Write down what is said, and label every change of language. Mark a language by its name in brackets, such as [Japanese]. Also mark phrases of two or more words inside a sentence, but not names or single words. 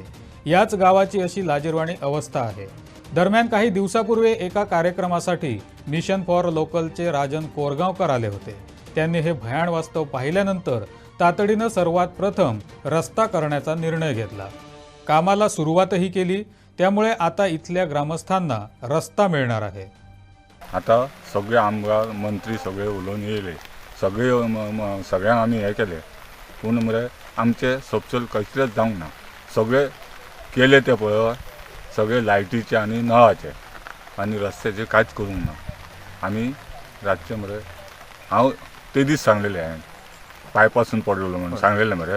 [Marathi] याच गावाची अशी लाजिरवाणी अवस्था आहे. दरम्यान काही दिवसापूर्वी एका कार्यक्रमासाठी मिशन फॉर लोकलचे राजन कोरगावकर आले होते. त्यांनी हे भयाण वास्तव पाहिल्यानंतर तातडीनं सर्वात प्रथम रस्ता करण्याचा निर्णय घेतला. कामाला सुरुवातही केली. त्यामुळे आता इथल्या ग्रामस्थांना रस्ता मिळणार आहे. [Konkani] आता सगळे आमदार मंत्री सगळे उलोवन येयले, सगळे सगळ्यांक आमी हे केले, पूण मरे आमचे सपशल कसलेच जावंक ना. सगळे केले ते पळय, सगळे लायटीचे आनी नळाचे आनी रस्त्याचे कांयच करूंक ना. आमी रातचे मरे हांव ते दीस सांगलेले हांवें पायपासून पडलेलो म्हणून सांगलेले मरे.